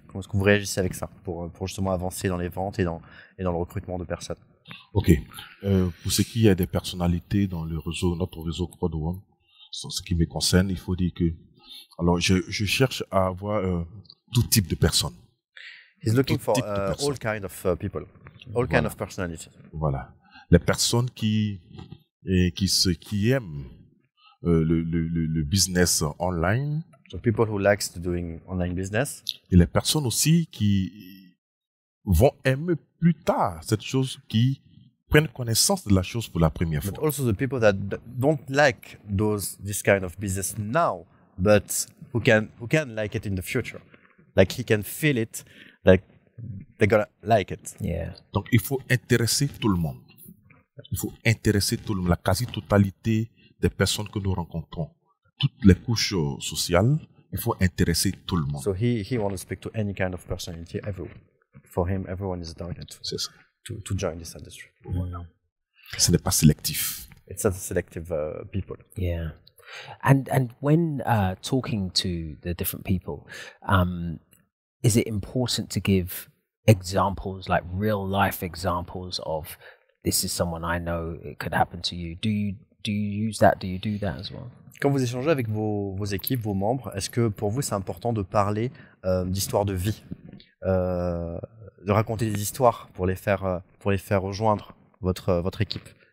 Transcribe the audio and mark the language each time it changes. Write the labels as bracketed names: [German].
[French] Comment est-ce que vous réagissez avec ça pour justement avancer dans les ventes et dans le recrutement de personnes? Ok. Pour ce qui est des personnalités dans le réseau, notre réseau Crowd One, ce qui me concerne, il faut dire que, alors je cherche à avoir tout type de personnes. [English] He's looking for all kind of people, all kind of personalities. [French] Voilà. Les personnes qui aiment le business online. [English] So people who likes to doing online business. [French] Et les personnes aussi qui vont aimer plus tard cette chose, qui prennent connaissance de la chose pour la première fois. [English] But also the people that don't like this kind of business now, but who can like it in the future. Like he can feel it, like they're gonna like it. Yeah. [French] Donc il faut intéresser tout le monde. Il faut intéresser tout le monde, la quasi-totalité des personnes que nous rencontrons, toutes les couches sociales. Il faut intéresser tout le monde. [English] So he wants to speak to any kind of personality, everyone. For him, everyone is a target. [French] C'est ça. [English] To join this industry. [French] Ce n'est pas sélectif. [English] It's not selective people. Yeah. And when talking to the different people, is it important to give examples, like real life examples of this is someone I know, it could happen to you? Do you use that? Do you do that as well? [French] Quand vous échangez avec vos équipes, vos membres, est-ce que pour vous c'est important de parler d'histoires de vie, de raconter des histoires pour les faire rejoindre votre équipe?